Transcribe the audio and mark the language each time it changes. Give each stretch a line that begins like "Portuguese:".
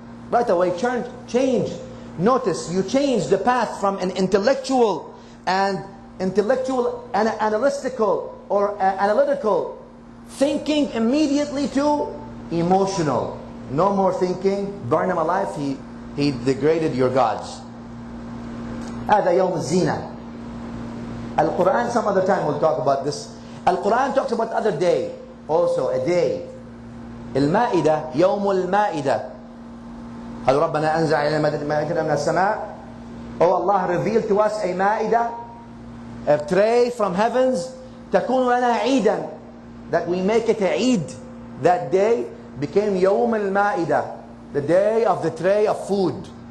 English: Right away, change. Notice, you change the path from an intellectual and analytical or analytical thinking immediately to emotional. No more thinking, burn him alive, he degraded your gods.
Arabic: هذا يوم الزينة.
English: Al-Quran, some other time we'll talk about this. Al-Quran talks about other day, also a day.
Arabic: المائدة, يوم المائدة. قال ربنا أنزل علينا مائدة من السماء.
English: Oh, Allah revealed to us a ma'idah, a tray from heavens.
Arabic: تكون لنا عيدا,
English: that we make it a Eid. That day became يوم المائدة, the day of the tray of food.